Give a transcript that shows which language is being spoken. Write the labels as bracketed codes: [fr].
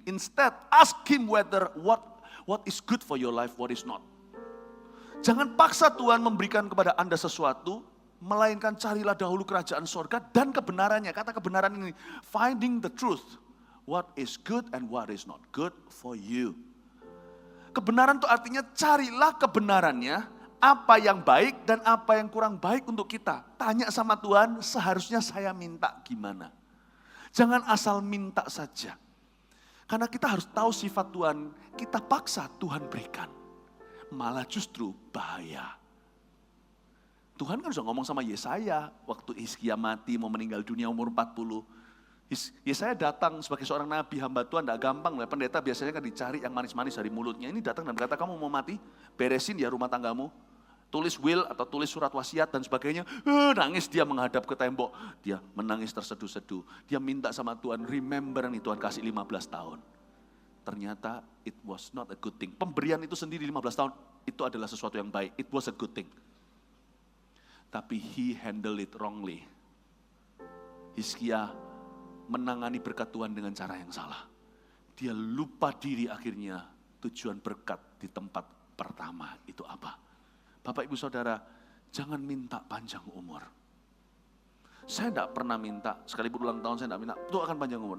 [en] Instead, ask Him whether what is good for your life, what is not. [id] Jangan paksa Tuhan memberikan kepada Anda sesuatu, melainkan carilah dahulu kerajaan sorga dan kebenarannya. Kata kebenaran ini, [en] finding the truth. What is good and what is not good for you. [id] Kebenaran itu artinya carilah kebenarannya, apa yang baik dan apa yang kurang baik untuk kita. Tanya sama Tuhan, seharusnya saya minta gimana. Jangan asal minta saja. Karena kita harus tahu sifat Tuhan, kita paksa Tuhan berikan. Malah justru bahaya. Tuhan kan sudah ngomong sama Yesaya, waktu Hizkia mati mau meninggal dunia umur 40. Yesaya datang sebagai seorang nabi, hamba Tuhan, tidak gampang. Pendeta biasanya kan dicari yang manis-manis dari mulutnya. Ini datang dan berkata, kamu mau mati, beresin ya rumah tanggamu. Tulis will atau tulis surat wasiat dan sebagainya. Nangis dia menghadap ke tembok. Dia menangis terseduh-seduh. Dia minta sama Tuhan, remember nih Tuhan kasih 15 tahun. [en] Ternyata it was not a good thing. [id] Pemberian itu sendiri 15 tahun, itu adalah sesuatu yang baik. [en] It was a good thing. Tapi he handled it wrongly. [id] Hizkia menangani berkat Tuhan dengan cara yang salah. Dia lupa diri akhirnya tujuan berkat di tempat pertama itu apa. Bapak Ibu Saudara, jangan minta panjang umur. Saya tidak pernah minta, sekalipun ulang tahun saya tidak minta, Tuhan akan panjang umur.